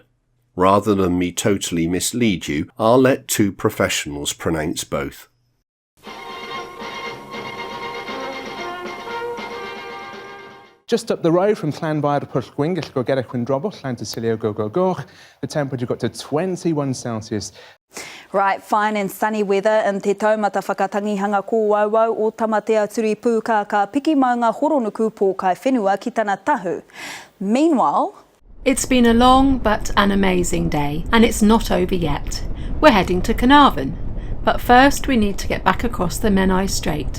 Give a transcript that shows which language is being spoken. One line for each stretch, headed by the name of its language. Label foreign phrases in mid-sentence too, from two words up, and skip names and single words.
English: Rather than me totally mislead you, I'll let 2 professionals pronounce both. Just up the road from Llanfair Porth Gwyn Gif Go Ger Wynthrob Llantysilio Go Go Go, the temperature got to 21 Celsius. Right, fine and sunny weather in te taumata whakatangihanga ko wauwau o tamatea turi pūka ka piki maunga horonuku pō kai whenua ki tana tahu. Meanwhile, it's been a long but an amazing day, and it's not over yet. We're heading to Carnarvon, but first we need to get back across the Menai Strait.